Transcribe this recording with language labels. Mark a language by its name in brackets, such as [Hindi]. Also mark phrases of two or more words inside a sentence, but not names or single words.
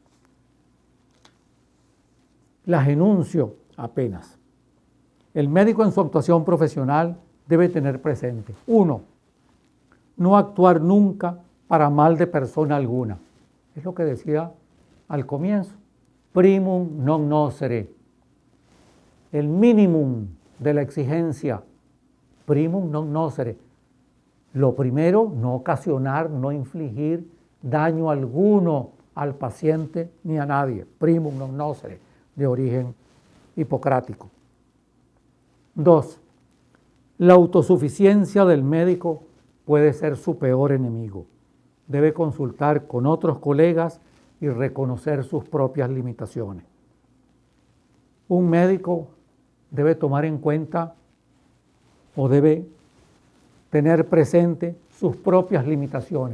[Spanish] Las enuncio apenas. El médico en su actuación profesional debe tener presente: 1. No actuar nunca para mal de persona alguna. Es lo que decía al comienzo. [Latin] Primum non nocere. [Spanish] El mínimo de la exigencia. [Latin] Primum non nocere. [Spanish] Lo primero, no ocasionar, no infligir daño alguno al paciente ni a nadie. [Latin] Primum non nocere, [Spanish] de origen hipocrático. 2. La autosuficiencia del médico puede ser su peor enemigo. Debe consultar con otros colegas y reconocer sus propias limitaciones. Un médico debe tomar en cuenta o debe tener presente sus propias limitaciones.